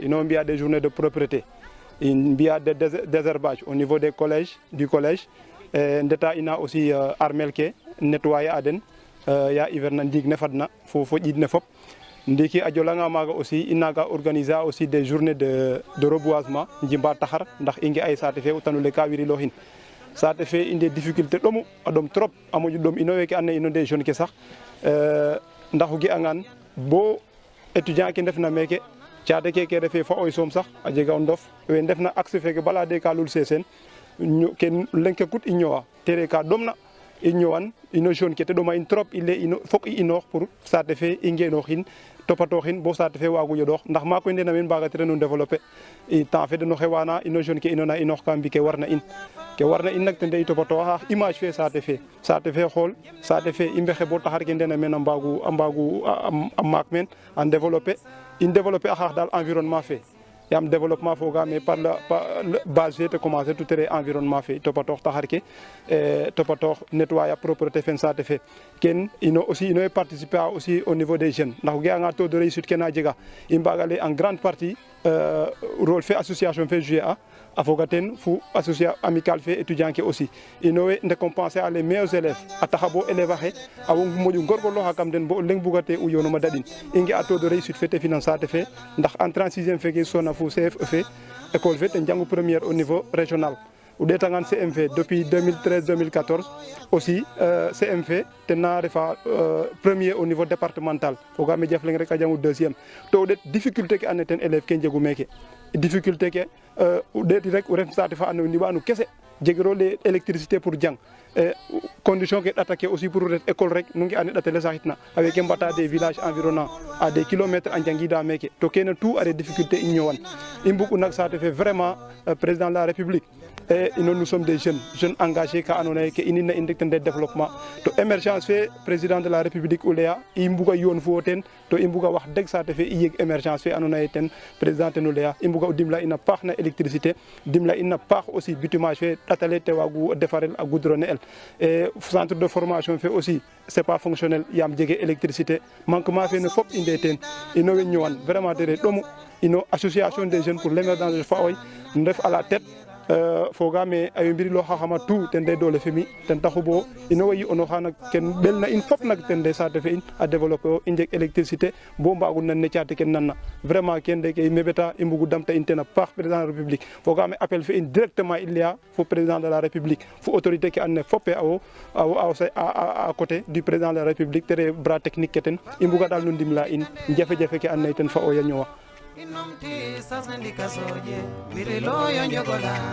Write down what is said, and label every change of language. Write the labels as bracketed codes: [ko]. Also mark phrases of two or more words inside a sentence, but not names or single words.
[srr] ino mbia [fr] des journées de propreté [srr] mbia [fr] de désherbage au niveau des collèges du collège [srr] ndeta ina aussi armelke nettoyer aden ya hiverna ndig ne fadna fo jidne fop ndiki a jolanga maga aussi inaga [fr] organiser aussi des journées de reboisement [srr] njimba taxar ndax ingi ay sate fe utanule ka wiri lohin sate fe inde difficulté domu adom trop amoju dom ino weke ane ino [fr] des jeunes [srr] ke sax ndax gi angan bo étudiant ke ndefna meke caate ke refe fa oy som sax a jega o ndof we ndefna axe feke bala de ka lul sesen ken lenke kut i ñowa tere ka domna i ñowan ino jeune ke te ɗoma in [fr] trop il est [srr] ino fok i inoox pour sate fe i ngenoxin topatoxin bo sate fe wagu yoɗox ndax ma koy ndena men mbaga tere no développer i temps fe deno xewana ino jeune ke inona inoox ka mbi ke warna in nak ten de i topatoxa image fe sate fe xool sate fe i mbexe bo taxar ke ndena men a mbagu a maak men en développer in développer a xaax dal environnement fe yam développement foga [fr] mais par la base [srr] fe te [fr] commencer tout [srr] tere environnement fe topatox taxar ke topatox [fr] nettoyer propreté [srr] fen sate fe ken ino [fr] participer aussi au niveau des jeunes [srr] ndax ge anga [fr] taux de réussite [srr] ke na jega i mbagale [fr] en grande partie rôle [srr] fe association fe jouer a foga ten fu [fr] association amicale [srr] fe étudiant ke aussi ino we [fr] récompenser les meilleurs élèves [srr] a taxa bo élève axe a moƴu ngorgorloxa kam den bo leng bugate u yonoma daɗin i nge a [fr] taux de réussite [srr] fe te finance sate fe ndax [fr] entrée en 6e [srr] feke sona fu CFE fe école fe ten jangu [fr] première au niveau régional [srr] o ɗetangan CMF [fr] depuis 2013-2014 aussi [srr] CMF tena refa [fr] premier au niveau départemental [srr] fogame Jafleng rek a jangu 2e to o ɗet difficulté ke ando naye ten élève ke njegu meke difficulté ke o ɗeti rek o ref sate fa ando naye ndiɓanu kese jegiro [fr] les électricité pour [srr] jang condition ke ɗata ke [fr] aussi pour [srr] ret école rek nu ngi ane ɗatele saxitna aweke mbata [fr] des villages environnants à des kilomètres [srr] a njangida meke to kene [fr] tout a des difficultés [srr] i ñowan i mbug u nak sate fe [fr] vraiment président de la république et nous sommes des jeunes engagés [srr] ka ando naye ke inina in rek ten de développement to émergence fe [fr] président de la république [srr] o leya i mbuga yoon fo ten to i mbuga wax deg sate fe i yeg émergence fe ando naye ten président ten o leya i mbuga o dimla ina paax na électricité dimla ina paax [fr] aussi bitumage [srr] fe ɗatale te wagu defarel a goudronné el [fr] et centre de formation [srr] fe [fr] aussi c'est pas fonctionnel [srr] yam jege [fr] électricité manquement [srr] fe ne fop i nde ten ino we ñowan vraiment tere ɗomu ino [fr] association des jeunes pour l'émergence de Faoy [srr] ndef [fr] à la tête [srr] fogame ayo mbirilo xaxama tout ten de dole femi ten taxu bo ino wayi ono xana ken belna in fop nak ten de sate fe in a développer o i njeg électricité bo mbagu nan ne caate ken nanna vraiment ken de ke i mebeta i mbugu damta in ten a paax [fr] président de la république [srr] fogame appel fe in [fr] directement il y a [srr] fo [fr] président de la république [srr] fo autorité ke andona ye fope [fr] à côté du président de la république [srr] tere [fr] bras technique [srr] ke ten i mbuga dal no ndimla in jafe-jafe ke andona ye ten fa o ya ñowa Inomti sasnendi kasoje wirilo yo njogola